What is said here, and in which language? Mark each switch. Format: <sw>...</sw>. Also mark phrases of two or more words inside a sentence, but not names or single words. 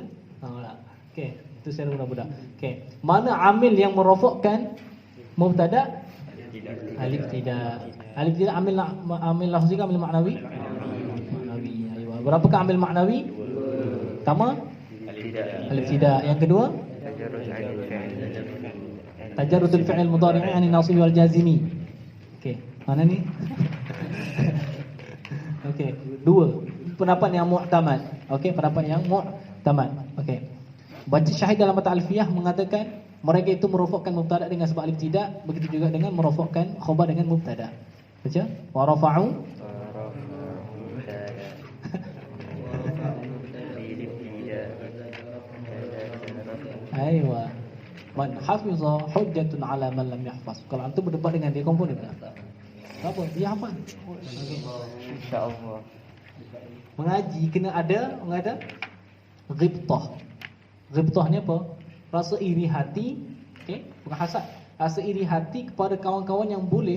<ms>Okey, itu secara budak-budak. Okey. Mana amil yang merofakkan mubtada? Alif tidak. Alif tidak amil lafzi ke amil maknawi? Maknawi. Aywa. Berapakah amil maknawi? Pertama alif tidak. Yang kedua</ms> <ar>تجرد الفعل المضارع عن الناصب والجازم.</ar> <ms>Okey, mana ni? Okey, dua. Pendapat yang mu'tamad. Okey, pendapat yang mu'tamad. Okey. Baca Syahid dalam mata alfiyah mengatakan mereka itu merofakkan mubtada dengan sebab alif tidak, begitu juga dengan merofakkan khabar dengan mubtada. Baca,</ms> <ar>ورفعوا أيوه. من حفظ حجة على من لم يحفظ.</ar> <ms>Kalau antum berdebat dengan dia, kompon dia. Apa? Dia hafal.</ms> <ar>إن شاء الله.</ar> <ms>Mengaji kena ada ghibtah. Ghibtah ni apa? Rasa iri hati, okey? Bukan hasad. Rasa iri hati kepada kawan-kawan yang boleh.</ms>